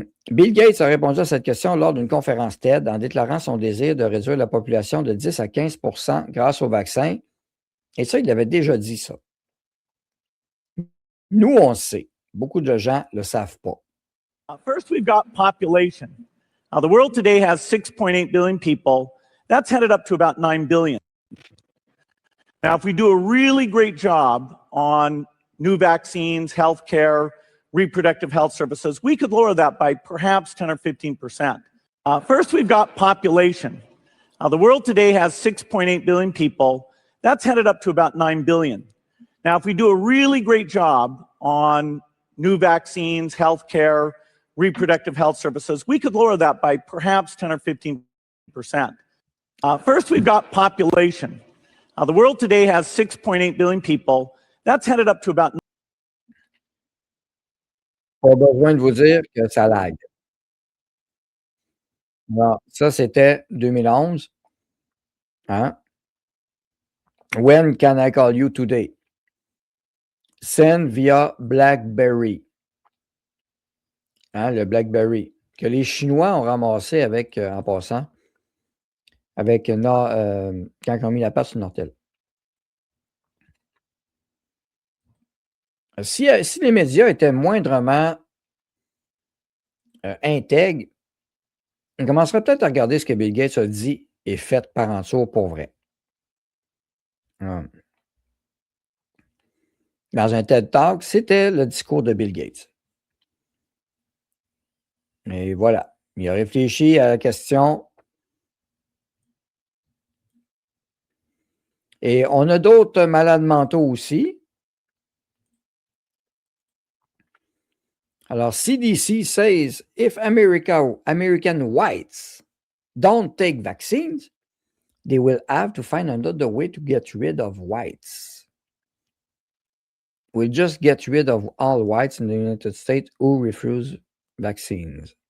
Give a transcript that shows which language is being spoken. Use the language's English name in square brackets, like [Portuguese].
[French] Bill Gates a répondu à cette question lors d'une conférence TED en déclarant son désir de réduire la population de 10 à 15 % grâce au vaccin. Et ça, il avait déjà dit ça. Nous, on le sait. Beaucoup de gens ne le savent pas. [English] First, we've got population. Now, the world today has 6.8 billion people. That's headed up to about 9 billion. Now, if we do a really great job on new vaccines, healthcare, reproductive health services, we could lower that by perhaps 10 or 15%. First, we've got population. Now, the world today has 6.8 billion people. That's headed up to about 9 billion. Now, if we do a really great job on new vaccines, healthcare, reproductive health services, we could lower that by perhaps 10 or 15%. First, we've got population. Now, the world today has 6.8 billion people. That's headed up to about... [French] Pas besoin de vous dire que ça lag. Alors, ça, c'était 2011. Hein? [English] When can I call you today? Send via BlackBerry. [French] Hein, le BlackBerry. Que les Chinois ont ramassé avec, en passant, avec quand ils ont mis la patte sur Nortel. Si les médias étaient moindrement intègres, on commencerait peut-être à regarder ce que Bill Gates a dit et fait par en dessous pour vrai. Dans un TED Talk, c'était le discours de Bill Gates. Et voilà. Il a réfléchi à la question. Et on a d'autres malades mentaux aussi. [English] Alors, CDC says if American whites don't take vaccines, they will have to find another way to get rid of whites. We'll just get rid of all whites in the United States who refuse vaccines.